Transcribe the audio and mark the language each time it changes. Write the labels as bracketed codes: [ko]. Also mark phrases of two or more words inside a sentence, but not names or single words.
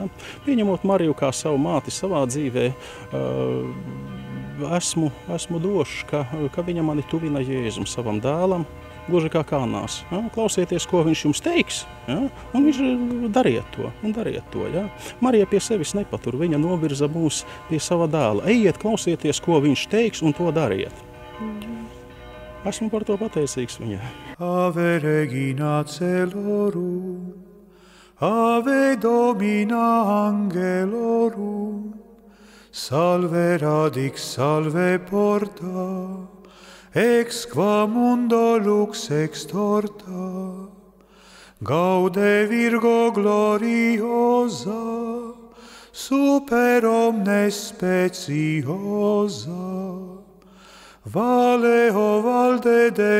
[lv] Pieņemot Mariju kā savu māti savā dzīvē, esmu drošs, ka viņa mani tuvina Jēzum savam dēlam, gluži kā Kānās. Ja? Klausieties, ko viņš jums teiks, ja? Un viņš dariet to. Ja? Marija pie sevis nepatur, viņa novirza mūs pie sava dēla. Ejiet, klausieties, ko viņš teiks, un to dariet. Esmu par to pateicīgs viņai. [la] Ave Regina Celorum, Ave Domina Angelorum, Salve radix, salve porta, ex qua mundo lux extorta, Gaude Virgo gloriosa, super omnes speciosa, Vale o valde